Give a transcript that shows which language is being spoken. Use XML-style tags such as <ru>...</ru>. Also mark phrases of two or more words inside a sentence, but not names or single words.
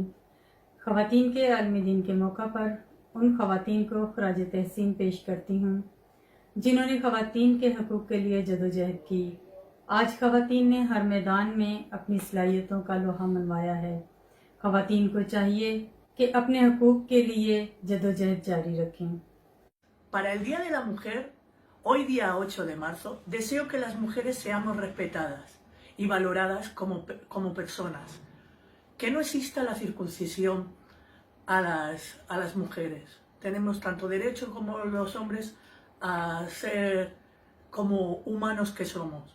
<ur>خواتین کے عالمی دن کے موقع پر ان خواتین کو خراج تحسین پیش کرتی ہوں جنہوں نے خواتین کے حقوق کے لیے جدوجہد کی. آج خواتین نے ہر میدان میں اپنی صلاحیتوں کا لوہا منوایا ہے. خواتین کو چاہیے کہ اپنے حقوق کے لیے جدوجہد جاری رکھیں.</ur> <es>Para el Día de la Mujer, hoy día 8 de marzo, deseo que las mujeres seamos respetadas y valoradas como personas. Que no exista la circuncisión a las mujeres. Tenemos tanto derecho como los hombres a ser como humanos que somos.</es>